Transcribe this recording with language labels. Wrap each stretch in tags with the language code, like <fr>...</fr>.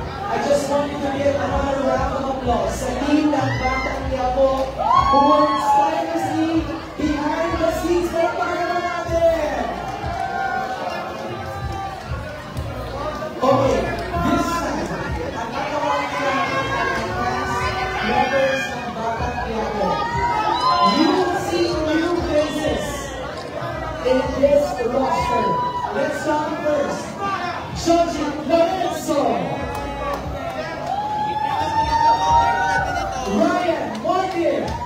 <en>I just want you to give another round of applause</en> <tl>sa team ng</tl> <en>Batang Quiapo who works tirelessly behind the scenes.</en> <tl>Pagpakalan natin!</tl> <en>Okay, this time,</en> <tl>ang tatawagin natin ang members ng Batang Quiapo.</tl> <en>You will see new faces in this roster. Let's start first. Shoji Lorenzo. Ryan Martin.</en>